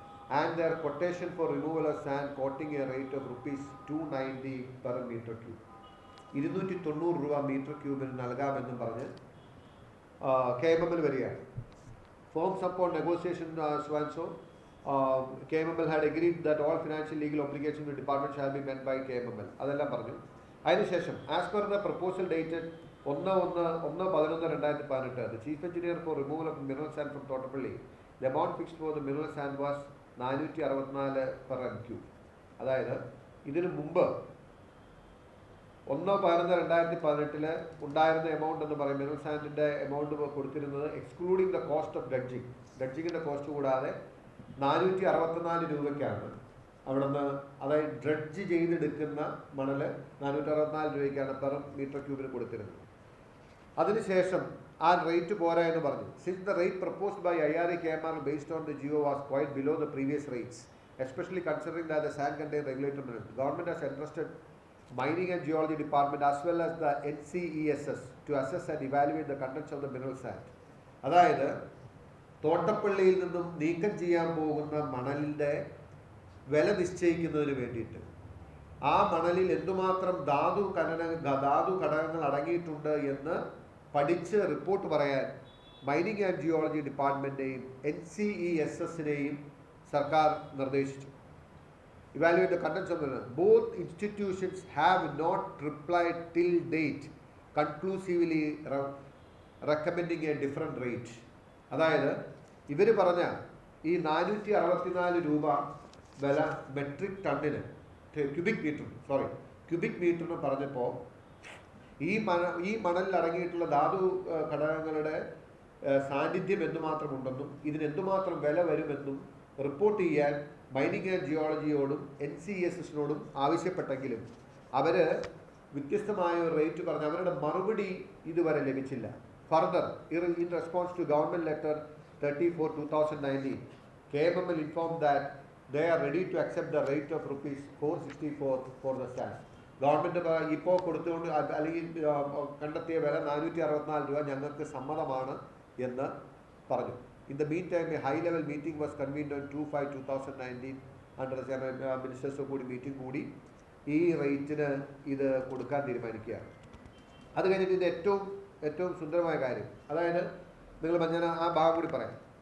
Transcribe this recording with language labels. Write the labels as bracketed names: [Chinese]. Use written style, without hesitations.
[English] and their quotation for removal of sand quoting a rate of rupees 290 per meter cube. [Malayalam] 290 രൂപ metre ക്യൂബിന് നൽകാമെന്നും പറഞ്ഞ് KMML വരികയാണ്. [English] Forms upon negotiation so KMML had agreed that all financial legal obligations of the department shall be met by KMML. [Malayalam] അതെല്ലാം പറഞ്ഞു. അതിനുശേഷം [English] as per the proposal dated 1/11/2018, the chief engineer for removal of mineral sand from Thottapalli, the amount fixed for the mineral sand was 464 per m3. [Malayalam] അതായത് ഇതിനു മുമ്പ് 1/11/2018 ഉണ്ടായിരുന്ന amount എന്ന് പറയും mineral സാൻഡിൻ്റെ amount കൊടുത്തിരുന്നത് [English] excluding the cost of [Malayalam] ഡ്രഡ്ജിങ്ങിൻ്റെ cost കൂടാതെ 464 രൂപയ്ക്കാണ് അവിടുന്ന്, അതായത് ഡ്രഡ്ജ് ചെയ്തെടുക്കുന്ന മണൽ 464 രൂപയ്ക്കാണ് പെർ മീറ്റർ ക്യൂബിന് കൊടുത്തിരുന്നത്. അതിനുശേഷം ആ റേറ്റ് പോരാ എന്ന് പറഞ്ഞു. [English] Since the rate proposed by IRA KMR based on the GO was quite below the previous rates, especially considering that the sand contains regulated minerals, the government has entrusted Mining and Geology Department as well as the NCESS to assess and evaluate the contents of the mineral sand. [Malayalam] അതായത് തോട്ടപ്പള്ളിയിൽ നിന്നും നീക്കം ചെയ്യാൻ പോകുന്ന മണലിൻ്റെ വില നിശ്ചയിക്കുന്നതിന് വേണ്ടിയിട്ട് ആ മണലിൽ എന്തുമാത്രം ധാതു ഘടകങ്ങൾ അടങ്ങിയിട്ടുണ്ട് എന്ന് പഠിച്ച് റിപ്പോർട്ട് പറയാൻ മൈനിങ് ആൻഡ് ജിയോളജി ഡിപ്പാർട്ട്മെൻറ്റിനെയും NCESSനെയും സർക്കാർ നിർദ്ദേശിച്ചു. [English] Evaluate the contents of the mineral. Both institutions have not replied till date, conclusively recommending a different rate. [Malayalam] അതായത് ഇവർ പറഞ്ഞ ഈ 464 രൂപ വില മെട്രിക് ടണ്ണിന് ക്യൂബിക് മീറ്ററിന് പറഞ്ഞപ്പോൾ ഈ മണലിൽ അടങ്ങിയിട്ടുള്ള ധാതു ഘടകങ്ങളുടെ സാന്നിധ്യം എന്തുമാത്രമുണ്ടെന്നും ഇതിന് എന്തുമാത്രം വില വരുമെന്നും റിപ്പോർട്ട് ചെയ്യാൻ മൈനിങ് ആൻഡ് ജിയോളജിയോടും NCESSനോടും ആവശ്യപ്പെട്ടെങ്കിലും അവർ വ്യത്യസ്തമായ ഒരു റേറ്റ് പറഞ്ഞ് അവരുടെ മറുപടി ഇതുവരെ ലഭിച്ചില്ല. [English] Further in response to government letter 34/2019, KMML informed that they are ready to accept the rate of rupees 464 for the sand. [Malayalam] Government ഇപ്പോൾ കൊടുത്തുകൊണ്ട് അല്ലെങ്കിൽ കണ്ടെത്തിയ വില 464 രൂപ ഞങ്ങൾക്ക് സമ്മതമാണ് എന്ന് പറഞ്ഞു. [English] In the meantime, a high-level meeting was convened on 2/5/2019 under the ministers of [Malayalam] കൂടി മീറ്റിംഗ് കൂടി ഈ റേറ്റിന് ഇത് കൊടുക്കാൻ തീരുമാനിക്കുകയാണ്. അത് കഴിഞ്ഞിട്ട് ഇത് ഏറ്റവും സുന്ദരമായ കാര്യം, അതായത് നിങ്ങൾ ഞാൻ ആ ഭാഗം കൂടി പറയാം.